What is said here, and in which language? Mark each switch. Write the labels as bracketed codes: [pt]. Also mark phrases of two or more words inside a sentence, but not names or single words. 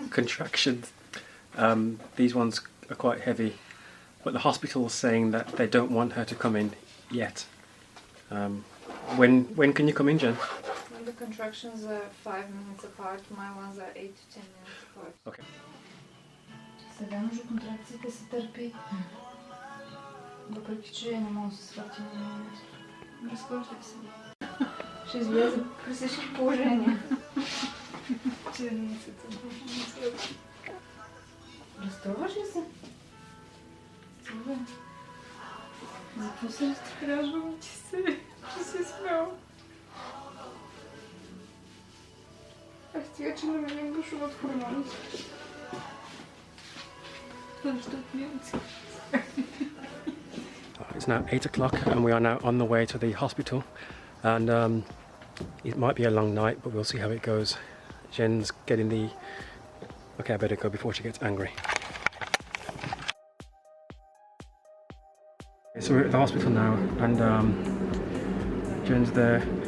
[en] Contractions. These ones are quite heavy, but the hospital's saying that they don't want her to come in yet. When can you come in, Zhen? When the contractions are 5 minutes apart, my ones are 8 to 10 minutes apart. Okay. [bg] Сега между контракциите се търпи, въпреки че не мога да се схватим на момент. Разхождай се. Ще излезе при всички положения. Черницата. Разстройваш ли се? Стига. За какво се разтопляжвам? Че си смел. Ах, стига, че на мен бушуват хормоните. [en] It's now 8 o'clock and we are now on the way to the hospital, and it might be a long night, but we'll see how it goes. Zhen's getting the... Okay, I better go before she gets angry. So we're at the hospital now and Zhen's there.